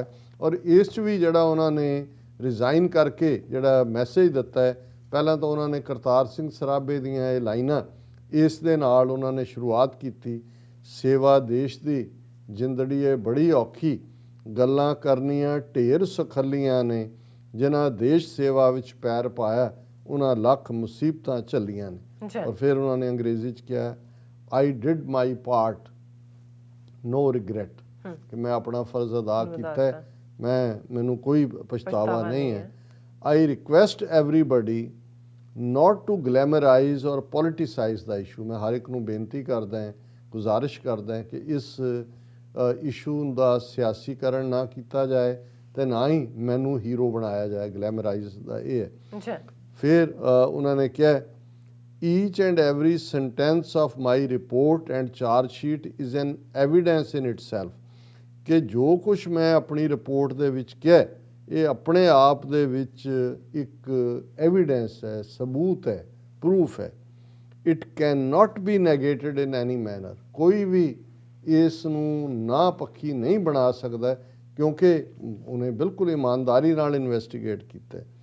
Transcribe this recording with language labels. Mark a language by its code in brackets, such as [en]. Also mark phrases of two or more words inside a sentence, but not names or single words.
[pa] ਔਰ ਇਸ 'ਚ ਵੀ ਜਿਹੜਾ ਉਹਨਾਂ ਨੇ ਰਿਜ਼ਾਈਨ ਕਰਕੇ ਜਿਹੜਾ ਮੈਸੇਜ ਦਿੱਤਾ ਹੈ, ਪਹਿਲਾਂ ਤਾਂ ਉਹਨਾਂ ਨੇ ਕਰਤਾਰ ਸਿੰਘ ਸਰਾਭੇ ਦੀਆਂ ਇਹ ਲਾਈਨਾਂ, ਇਸ ਦੇ ਨਾਲ ਉਹਨਾਂ ਨੇ ਸ਼ੁਰੂਆਤ ਕੀਤੀ, ਸੇਵਾ ਦੇਸ਼ ਦੀ ਜ਼ਿੰਦੜੀ ਹੈ ਬੜੀ ਔਖੀ, ਗੱਲਾਂ ਕਰਨੀਆਂ ਢੇਰ ਸੁਖੱਲੀਆਂ ਨੇ, ਜਿਨ੍ਹਾਂ ਦੇਸ਼ ਸੇਵਾ ਵਿੱਚ ਪੈਰ ਪਾਇਆ ਉਹਨਾਂ ਲੱਖ ਮੁਸੀਬਤਾਂ ਝੱਲੀਆਂ ਨੇ। ਔਰ ਫਿਰ ਉਹਨਾਂ ਨੇ ਅੰਗਰੇਜ਼ੀ 'ਚ ਕਿਹਾ [en] I did my part, no regret, [pa] ਕਿ ਮੈਂ ਆਪਣਾ ਫਰਜ਼ ਅਦਾ ਕੀਤਾ, ਮੈਨੂੰ ਕੋਈ ਪਛਤਾਵਾ ਨਹੀਂ ਹੈ। [en] I request everybody not to glamorize or politicize the issue, [pa] ਮੈਂ ਹਰ ਇੱਕ ਨੂੰ ਬੇਨਤੀ ਕਰਦਾ ਹਾਂ, ਗੁਜ਼ਾਰਿਸ਼ ਕਰਦਾ ਹਾਂ ਕਿ ਇਸ ਇਸ਼ੂ ਦਾ ਸਿਆਸੀਕਰਨ ਨਾ ਕੀਤਾ ਜਾਏ ਤੇ ਨਾ ਹੀ ਮੈਨੂੰ ਹੀਰੋ ਬਣਾਇਆ ਜਾਏ, ਗਲੈਮਰਾਈਜ਼ ਦਾ ਇਹ ਹੈ। ਫਿਰ ਉਹਨਾਂ ਨੇ ਕਿਹਾ [en] each and every sentence of my report and charge sheet is an evidence in itself, [pa] ਕਿ ਜੋ ਕੁਛ ਮੈਂ ਆਪਣੀ ਰਿਪੋਰਟ ਦੇ ਵਿੱਚ ਕਿਹਾ ਇਹ ਆਪਣੇ ਆਪ ਦੇ ਵਿੱਚ ਇੱਕ ਐਵੀਡੈਂਸ ਹੈ, ਸਬੂਤ ਹੈ, ਪ੍ਰੂਫ ਹੈ। [en] It can not be negated in any manner, [pa] ਕੋਈ ਵੀ ਇਸ ਨੂੰ ਨਾ ਪੱਖੀ ਨਹੀਂ ਬਣਾ ਸਕਦਾ, ਕਿਉਂਕਿ ਉਹਨੇ ਬਿਲਕੁਲ ਇਮਾਨਦਾਰੀ ਨਾਲ ਇਨਵੈਸਟੀਗੇਟ ਕੀਤਾ।